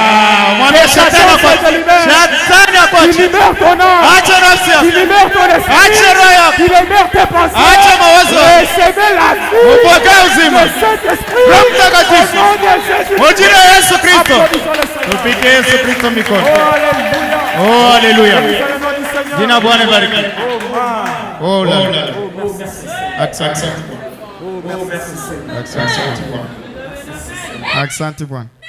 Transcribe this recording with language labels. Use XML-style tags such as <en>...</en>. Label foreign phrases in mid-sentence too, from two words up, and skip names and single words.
<fr>Il libère ton âme. Il libère ton esprit. Il libère tes pensées. Recevez la vie. Le Saint-Esprit. Oh, alléluia.</fr> <sw>Jina Bwana bariki.</sw> <fr>Oh là là. Accent. Accent Bwana.</fr>